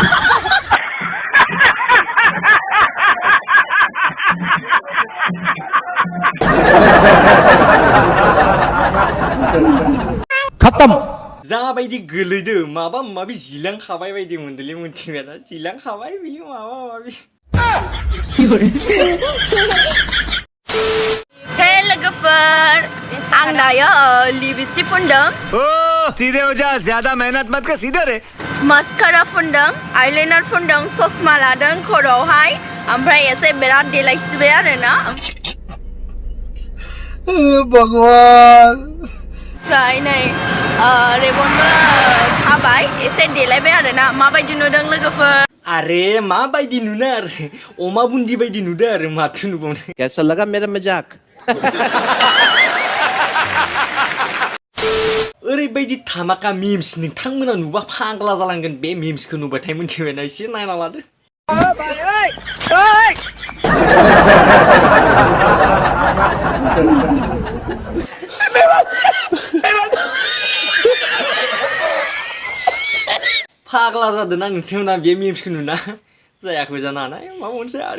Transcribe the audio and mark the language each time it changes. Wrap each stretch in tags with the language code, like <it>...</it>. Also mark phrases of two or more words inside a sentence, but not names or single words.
<brx>खत्म जाबायदि गोलैदो माबा माबि जिलांखाबाय बायदि मोनदोंलै मोनथिबायना जिलांखाबाय बियो माबा माबि हे लोगोफोर आं दायो लिपस्टिक फुनदों</brx> <hi>सीधे हो जा ज्यादा मेहनत मत कर सीधे रे</hi> <brx>मास्कारा फुनदों आइलाइनार फुनदों चसमा लादों खर'आवहाय ओमफ्राय एसे बिराद देलायसिबाय आरोना भगवान ओमफ्राय नै रेबनबो खाबाय एसे देलायबाय आरोना माबायदि नुदों लोगोफोर अरे माबायदि नुनो आरो अमा बुन्दि बायदि नुदों आरो माथो नुबावनो</brx> <hi>कैसा लगा मेरा मजाक</hi> <brx>ओरैबायदि धामाका मिम्स नोंथांमोना नुबा फाग्ला जालांगोन बे मिम्सखौ नुबाथाय मोनथिबायना एसे नायना लादो फाग्ला जादों ना नोंथांमोना बे मिम्सखौ नुना जायाखै जानो हानाय माबा मोनसे</brx>